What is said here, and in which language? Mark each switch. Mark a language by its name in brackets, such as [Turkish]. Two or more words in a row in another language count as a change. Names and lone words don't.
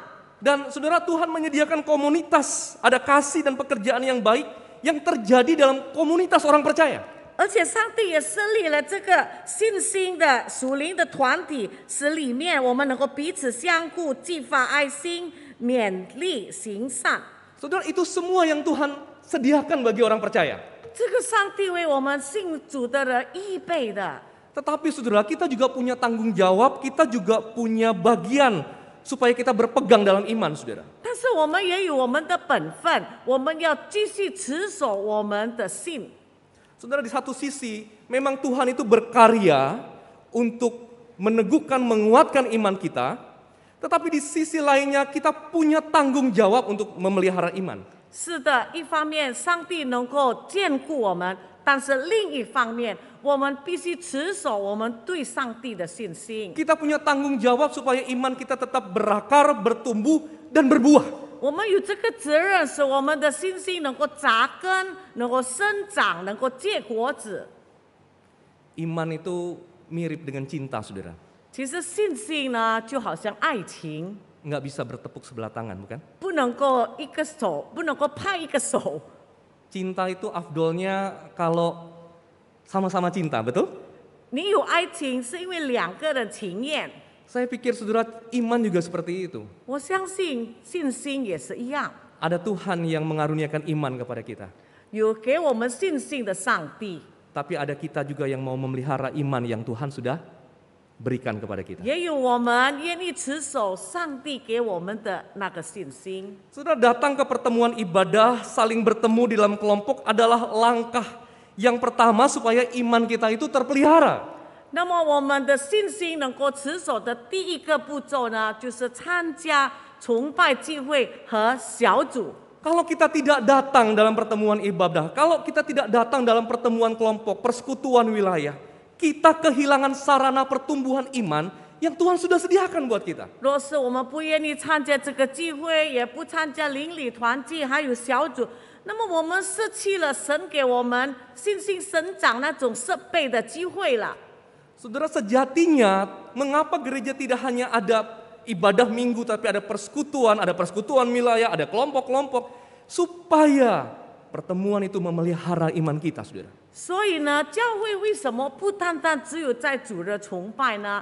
[Indonesian] Dan saudara, Tuhan menyediakan komunitas, ada kasih dan pekerjaan yang baik yang terjadi dalam komunitas orang percaya. [Chinese] 而且上帝也设立了这个信心的属灵的团体，使里面我们能够彼此相顾，激发爱心，勉励行善。 [Indonesian] Saudara, itu semua yang Tuhan sediakan bagi orang percaya. [Chinese] 这个上帝为我们信主的人预备的。 [Indonesian] Tetapi saudara, kita juga punya tanggung jawab, kita juga punya bagian supaya kita berpegang dalam iman, saudara. [Chinese] 但是我们也有我们的本分，我们要继续持守我们的信。 [Indonesian] Saudara, di satu sisi memang Tuhan itu berkarya untuk meneguhkan, menguatkan iman kita. Tetapi di sisi lainnya kita punya tanggung jawab untuk memelihara iman. [Chinese] 是的，一方面上帝能够眷顾我们，但是另一方面，我们必须持守我们对上帝的信心。 [Indonesian] Kita punya tanggung jawab supaya iman kita tetap berakar, bertumbuh, dan berbuah. [Chinese] 我们有这个责任，使我们的信心能够扎根，能够生长，能够结果子。 [Indonesian] Iman itu mirip dengan cinta, saudara. [Chinese] 其实信心呢，就好像爱情， [Indonesian] Nggak bisa bertepuk sebelah tangan, bukan? [Chinese] 不能够一个手，不能够拍一个手。 [Indonesian] Cinta itu afdolnya kalau sama-sama cinta, betul? [Chinese] 你有爱情，是因为两个人情愿。 [Indonesian] Saya pikir saudara, iman juga seperti itu. [Chinese] 我相信信心也是一样， [Indonesian] Ada Tuhan yang mengaruniakan iman kepada kita. [Chinese] 有给我们信心的上帝， [Indonesian] Tapi ada kita juga yang mau memelihara iman yang Tuhan sudah berikan kepada kita. [Chinese] 也有我们愿意持守上帝给我们的那个信心。 [Indonesian] Saudara, datang ke pertemuan ibadah, saling bertemu di dalam kelompok adalah langkah yang pertama supaya iman kita itu terpelihara. [Chinese] 那么我们的信心能够持守的第一个步骤呢，就是参加崇拜聚会和小组。 [Indonesian] Kalau kita tidak datang dalam pertemuan ibadah, kalau kita tidak datang dalam pertemuan kelompok, persekutuan wilayah, kita kehilangan sarana pertumbuhan iman yang Tuhan sudah sediakan buat kita. [Chinese] 若是我们不愿意参加这个聚会，也不参加邻里团契，还有小组，那么我们失去了神给我们信心生长那种设备的机会了。 [Indonesian] Saudara, sejatinya mengapa gereja tidak hanya ada ibadah minggu, tapi ada persekutuan wilayah, ada kelompok-kelompok, supaya pertemuan itu memelihara iman kita, saudara. [Chinese] 所以呢，教会为什么不单单只有在主日崇拜呢？